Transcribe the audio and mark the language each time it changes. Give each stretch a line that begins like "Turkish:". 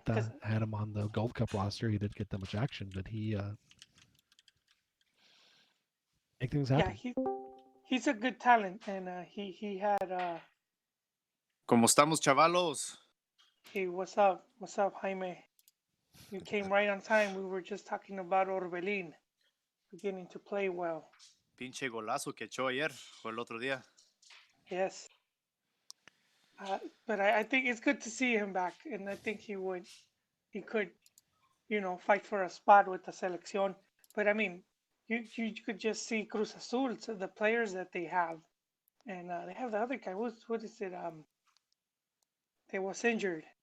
English: Tata had him on the Gold Cup roster. He didn't get that much action, but he make things yeah, happen. he's a good talent, and he had
Spanish: ¿Cómo estamos, chavalos?
English: hey, what's up, Jaime? You came right on time. We were just talking about Orbelin beginning to play well.
Spanish: Pinche golazo que echó ayer o el otro día.
English: Yes. But I think it's good to see him back, and I think he could, fight for a spot with the selección. But I mean, you could just see Cruz Azul, so the players that they have, and they have the other guy. What is it? They was injured.